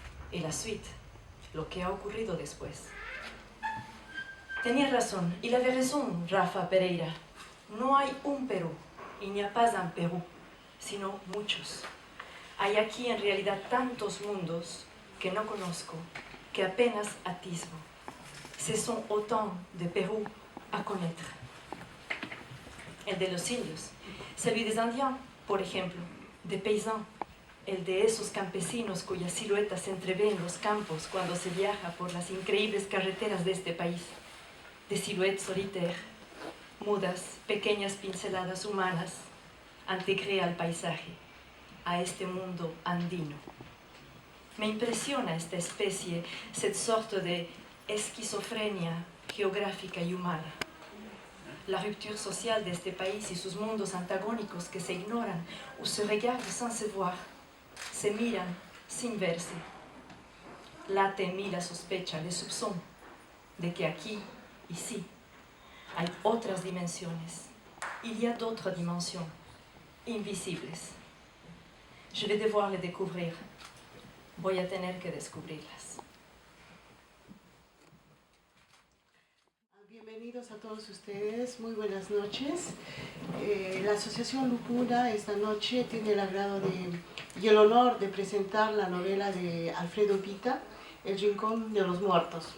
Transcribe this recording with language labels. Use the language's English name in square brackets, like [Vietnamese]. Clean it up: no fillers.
[Spanish] Y [French] la suite, [Spanish] lo que ha ocurrido después. Tenía razón, [French] il avait raison, [Spanish] Rafa Pereira. No hay un Perú, y [French] n'y a pas un Perú, [Spanish] sino muchos. Hay aquí en realidad tantos mundos que no conozco, que apenas atisbo. [French] Ce sont autant de Perú à connaître. [Spanish] El de los indios, [French] celui des Indiens, [Spanish] por ejemplo, [French] de paysans, [Spanish] el de esos campesinos cuyas siluetas se entreven en los campos cuando se viaja por las increíbles carreteras de este país, [French] de silhouettes solitaires, [Spanish] mudas, pequeñas pinceladas humanas, [French] intégrées [Spanish] al paisaje, a este mundo andino. Me impresiona esta especie, [French] cette sorte [Spanish] de esquizofrenia geográfica y humana. [French] La rupture sociale [Spanish] de este país y sus mundos antagónicos que se ignoran o [French] se regardent sans se voir, [Spanish] se miran sin verse. Late en mí la sospecha, [French] le soupçon, [Spanish] de que aquí, [French] ici, [Spanish] hay otras dimensiones. [French] Il y a d'autres dimensions, invisibles. Je vais devoir les découvrir. [Spanish] Voy a tener que descubrirlas. Bienvenidos a todos ustedes, muy buenas noches. La Asociación Lupuna esta noche tiene el agrado y el honor de presentar la novela de Alfredo Pita, El Rincón de los Muertos.